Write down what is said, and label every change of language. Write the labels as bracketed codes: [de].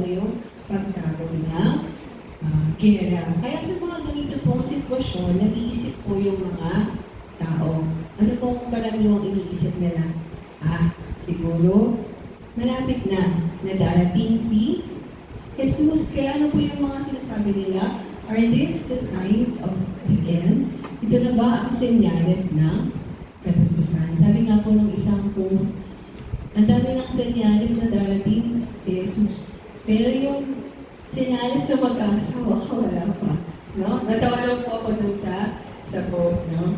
[tl] Yung pagsabog ng gera. Kaya sa mga ganito pong sitwasyon, nag-iisip po yung mga tao. Ano pong karaniwang iniisip nila? Siguro, malapit na darating si Jesus. Kaya ano po yung mga sinasabi nila? [en] Are these the signs of the end? [tl] Ito na ba ang senyales ng katapusan? Sabi nga po ng isang post, ang dami ng senyales na darating si Jesus. Pero yung senyales na mag-asawa ka, wala pa. No? Natawa lang po ako dun sa post. No?